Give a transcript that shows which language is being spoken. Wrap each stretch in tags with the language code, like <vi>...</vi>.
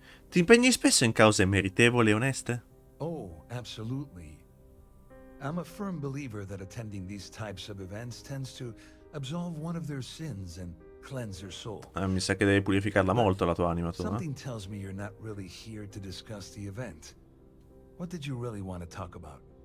<it>Ti impegni spesso in cause meritevoli e oneste?</it> <en>Oh, absolutely. I'm a firm believer that attending these types of events tends to absolve one of their sins and cleanse their soul.</en> <it>Mi sa che devi purificarla molto la tua anima tu,</it> <en>Something tells me you're not really here to discuss the event. What did you really want to talk about?</en>